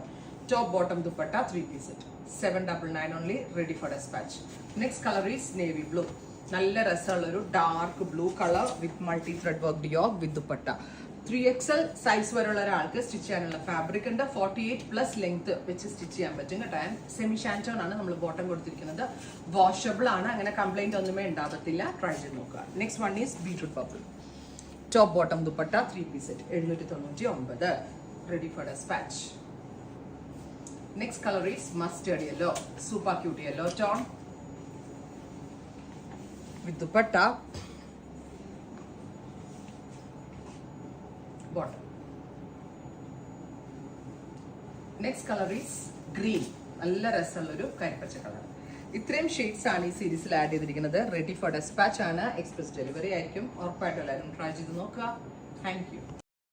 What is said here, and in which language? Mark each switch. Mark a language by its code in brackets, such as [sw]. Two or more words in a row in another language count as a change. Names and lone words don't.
[en] Top bottom dupatta 3-piece set. 799 only, ready for dispatch. Next color is navy blue. [ml] നല്ല രസാളരു [en] dark blue color with multi-thread worked yoke with dupatta. [ml] 3XL സൈസ് വരുള്ള ഒരാൾക്ക് സ്റ്റിച്ച് ചെയ്യാനുള്ള [en] fabric and 48 plus length which [ml] സ്റ്റിച്ച് ചെയ്യാൻ പറ്റും കേട്ടാ. സെമി ഷാന്റൺ ആണ് നമ്മൾ ബോട്ടം കൊടുത്തിരിക്കുന്നത്. വാഷബിൾ ആണ്, അങ്ങനെ കംപ്ലയിന്റ് ഒന്നുമേ ഉണ്ടാവത്തില്ല. ട്രൈ ചെയ്തു നോക്ക. [en] Next one is beetroot purple. Top bottom dupatta 3-piece set 799, ready for dispatch. Next color is mustard yellow, super cute yellow tone with dupatta, bottom. Next color is green, [ml] നല്ല രസല്ലൊരു കരിപ്പച്ച കളർ. ഇത്രയും ഷെയ്ഡ്സ് ആണ് ഈ സീരീസിൽ ആഡ് ചെയ്തിരിക്കുന്നത്. [en] ready for despatch [ml] ആണ്, [en] express delivery [ml] ആയിരിക്കും. ഉറപ്പായിട്ടും എല്ലാവരും ട്രൈ ചെയ്ത് നോക്കുക. [en] Thank you.